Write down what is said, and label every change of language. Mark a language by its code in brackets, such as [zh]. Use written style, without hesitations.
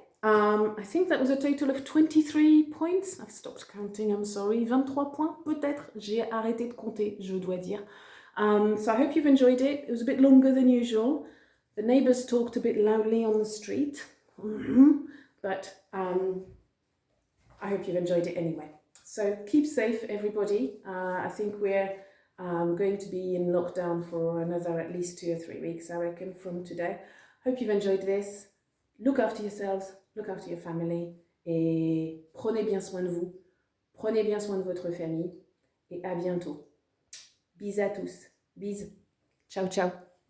[en] I think that was a total of 23 points. I've stopped counting, I'm sorry. [fr] 23 points, peut-être. J'ai arrêté de compter, je dois dire. [en] So I hope you've enjoyed it. It was a bit longer than usual. The neighbors talked a bit loudly on the street. But I hope you've enjoyed it anyway. So keep safe, everybody. I think we're going to be in lockdown for another at least 2 or 3 weeks, I reckon, from today. Hope you've enjoyed this. Look after yourselves, look after your family, [fr] et prenez bien soin de vous, prenez bien soin de votre famille, et à bientôt. Bisous à tous, bisous, ciao ciao.